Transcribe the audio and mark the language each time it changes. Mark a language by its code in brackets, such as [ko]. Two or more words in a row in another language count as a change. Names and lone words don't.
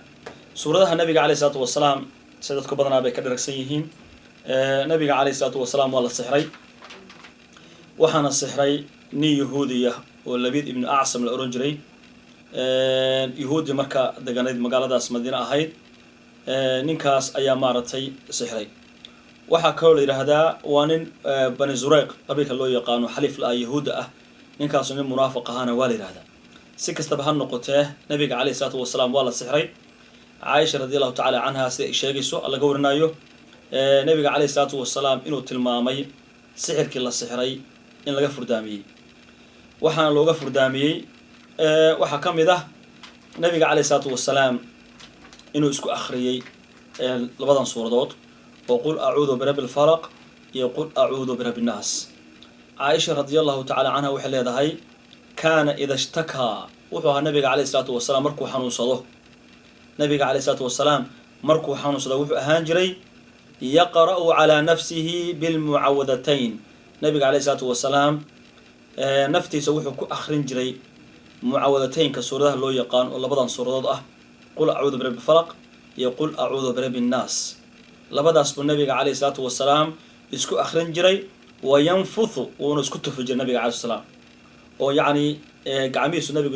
[so] suuradaha nabiga [ar] عليه الصلاة والسلام [so] sidoo badanaa bay ka dharagsan yihiin nabiga [ar] عليه الصلاة والسلام [so] waa la sixray waxaana sixray nin yahuudiya oo Labiid ibn Acsam la oran jiray yahuudi marka deganayd magaaladaas Madiina ahayd ninkaas ayaa maaratay sixray. waxa kale la yiraahdaa waa nin Bani Zurayq qabiilka loo yaqaano xalif la yahuuda ah ninkaas nin munaafiq ahana waa la yiraahdaa. si kastaba ha noqotee nabiga [ar] عليه الصلاة والسلام [so] waa la sixray. Aisha [ar] رضي الله تعالى عنها [so] si sheegayso laga warinayo nabiga [ar] عليه الصلاة والسلام [so] inuu tilmaamay sixirkii la sixray in laga furdaamiyay waxaan looga furdaamiyay waxa kamid ah nabiga [ar] عليه الصلاة والسلام [so] inuu isku akhriyay labadan suuradood oo [ar] قل أعوذ برب الفلق [so] iyo [ar] قل أعوذ برب الناس. [so] Aisha [ar] رضي الله تعالى عنها [so] waxay leedahay [ar] كان إذا اشتكى [so] wuxuu ahaa nabiga [ar] عليه الصلاة والسلام [so] markuu xanuunsado nabiga [ar] عليه الصلاة والسلام [so] markuu xanuunsado wuxuu ahaan jiray [ar] يقرأ على نفسه بالمعوذتين. [so] nabiga [ar] عليه الصلاة والسلام [so] naftiisa wuxuu ku akhrin jiray mucaawadataynka suuradaha loo yaqaan oo labadan suuradood ah [ar] قل أعوذ برب الفلق [so] iyo [ar] قل أعوذ برب الناس [so] labadaas buu nabiga [ar] عليه الصلاة والسلام [so] isku akhrin jiray wayanfuthu wuuna isku tufi jiray nabiga [ar] عليه السلام [so] oo yacni gacmihiisu nabigu